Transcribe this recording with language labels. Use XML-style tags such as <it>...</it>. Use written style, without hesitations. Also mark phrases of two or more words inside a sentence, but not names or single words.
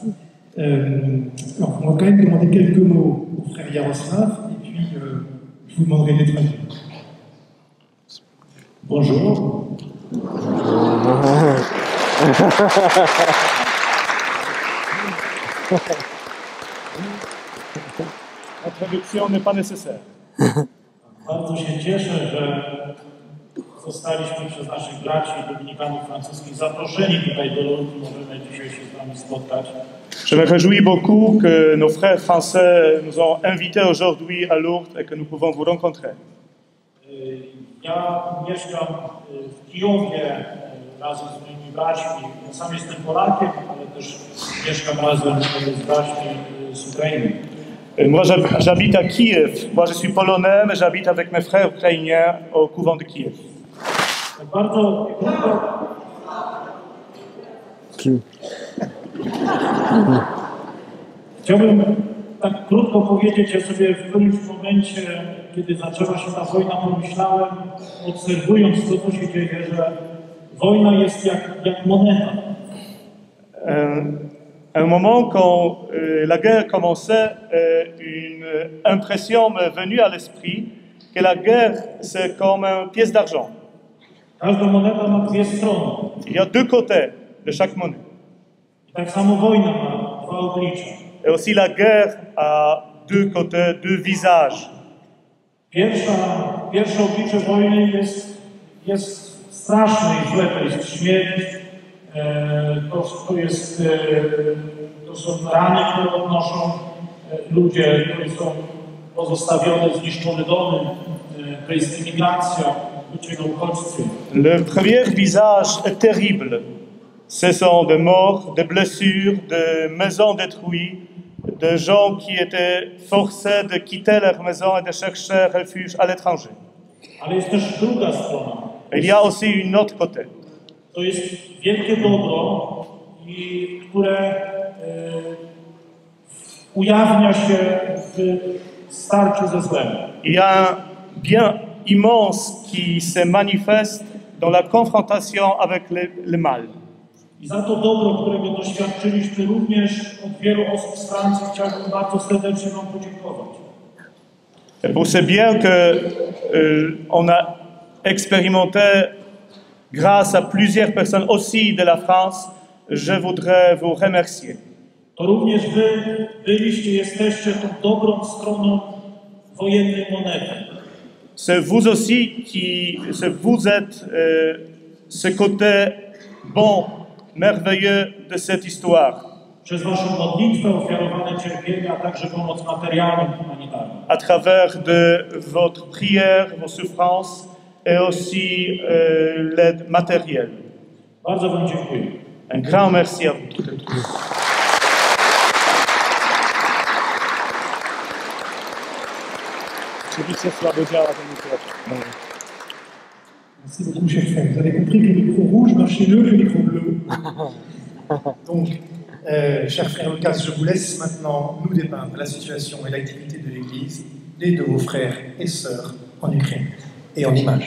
<fr>Alors, on va quand même demander quelques mots au frère Yaroslav, et puis je vous demanderai de les traduire. Bonjour. La traduction n'est pas nécessaire.</fr> <pl>Bardzo się cieszę, że zostaliśmy przez naszych braci dominikanów francuskich zaproszeni tutaj do Lourdes i możemy dzisiaj się z Wami spotkać.</pl> <fr>Je me réjouis beaucoup que nos frères français nous ont invités aujourd'hui à Lourdes et que nous pouvons vous rencontrer.</fr> <pl>Ja mieszkam w Kijowie razem z moimi braćmi. Ja sam jestem Polakiem, ale też mieszkam razem z braćmi z Ukrainy.</pl> <fr>Moi, j'habite à Kiev. Moi, je suis polonais, mais j'habite avec mes frères ukrainiens au couvent de Kiev.</fr> <pl>Bardzo chciałbym tak krótko powiedzieć, ja sobie w którymś momencie, kiedy zaczęła się ta wojna, pomyślałem, obserwując to, co się dzieje, że wojna jest jak moneta.</pl> <fr>À un moment, quand la guerre commençait, une impression m'est venue à l'esprit que la guerre, c'est comme une pièce d'argent.</fr> <pl>Każda moneta ma dwie strony.</pl> <fr>Il y a deux côtés de chaque monnaie.</fr> <pl>I tak samo wojna ma dwa oblicza.</pl> <fr>Et aussi la guerre a deux côtés, deux visages.</fr> <pl>Pierwsze oblicze wojny jest straszne i złe, to jest śmierć, to są rany, które odnoszą ludzie, którzy są pozostawione, zniszczone domy, to jest imigracja, ludzie na uchodźstwie.</pl> <fr>Le premier visage est terrible. Ce sont des morts, des blessures, des maisons détruites, de gens qui étaient forcés de quitter leur maison et de chercher refuge à l'étranger.</fr> <pl>Ale jest też druga strona.</pl> <fr>Il y a aussi une autre côté.</fr> <pl>To jest wielkie dobro, które ujawnia się w starciu ze złem.</pl> <fr>Il y a un bien immense qui se manifeste dans la confrontation avec le mal.</fr> <pl>I za to dobro, którego doświadczyliśmy również od wielu osób z Francji, chciałbym bardzo serdecznie Wam podziękować.</pl> <fr>Et pour ce bien qu'on a expérimenté grâce à plusieurs personnes aussi de la France, je voudrais vous remercier.</fr> <pl>To również wy byliście, jesteście tą dobrą stroną wojennej monety.</pl> <fr>C'est vous aussi vous êtes ce côté bon, merveilleux de cette histoire.</fr> <pl>Przez waszą modlitwę, ofiarowane cierpienia, a także pomoc materialną i humanitarną.</pl> <fr>À travers de votre prière, vos souffrances et aussi l'aide matérielle.</fr> <pl>Bardzo wam dziękuję.</pl> <fr>Un grand merci à vous tous. Merci beaucoup, cher frère. Vous avez compris que le micro rouge marchait mieux que le micro bleu. Donc, cher frère Lucas, je vous laisse maintenant nous dépeindre la situation et l'activité de l'Église, et de vos frères et sœurs en Ukraine et en images.</fr>